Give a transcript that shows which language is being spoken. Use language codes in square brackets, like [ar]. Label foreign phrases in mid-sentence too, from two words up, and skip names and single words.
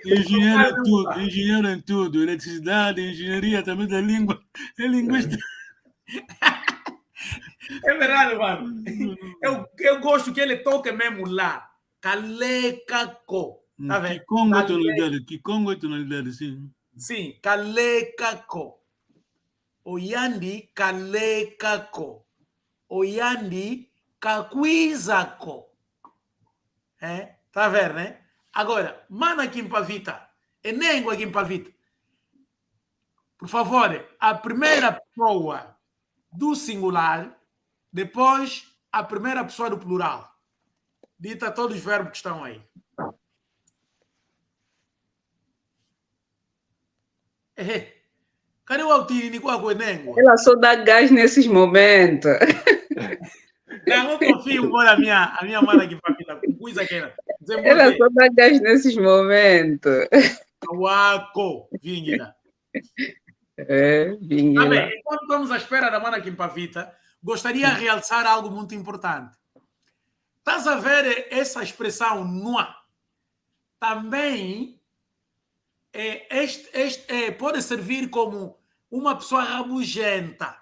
[pt] Engenheiro em tudo, eletricidade, engenharia também da língua. É linguista. É verdade, mano. Eu gosto que ele toque mesmo lá. Kalekako. Tá vendo? Kikongo é tonalidade, sim. [kg] Sim, Kalekako. Oyandi Kalekako. Oyandi Kakwizako. [pt] Tá vendo, né? Agora, mana aqui em Pavita. E nem aqui em Pavita. Por favor, a primeira pessoa do singular, depois a primeira pessoa do plural. Dita todos os verbos que estão aí. Cadê o Altini com a Guenengo? Ela só dá gás nesses momentos. Não, eu confio a minha mana aqui para Pavita. Coisa que era. Ela só dá gás nesses momentos. Uaco, Vinguina. Vinguina. Tá bem, enquanto estamos à espera da mana aqui em Pavita, gostaria de realçar algo muito importante. Estás a ver essa expressão nua? Também pode servir como uma pessoa rabugenta.